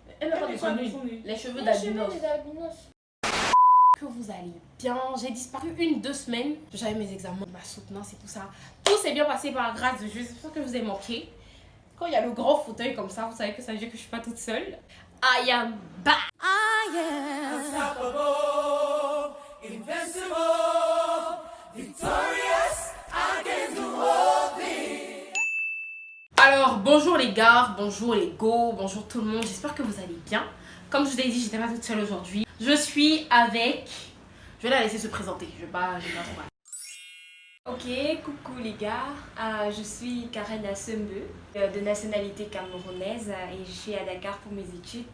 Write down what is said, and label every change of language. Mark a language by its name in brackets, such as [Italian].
[French] Elle met pas de son huile. Les cheveux d'albinos. Que vous allez bien. J'ai disparu 1-2 semaines. J'avais mes examens, ma soutenance et tout ça. Tout s'est bien passé par grâce de Dieu. J'espère que je vous ai manqué. Quand il y a le grand fauteuil comme ça, vous savez que ça veut dire que je suis pas toute seule. [English] I am back. I am unstoppable, invincible, victorious against the world. [French] Alors, bonjour les gars, bonjour les go, bonjour tout le monde. J'espère que vous allez bien. Comme je vous ai dit, j'étais pas toute seule aujourd'hui. Je suis avec... Je vais la laisser se présenter. Je vais pas trop mal. Ok, coucou les gars, je suis Karen Assembe, de nationalité camerounaise et je suis à Dakar pour mes études.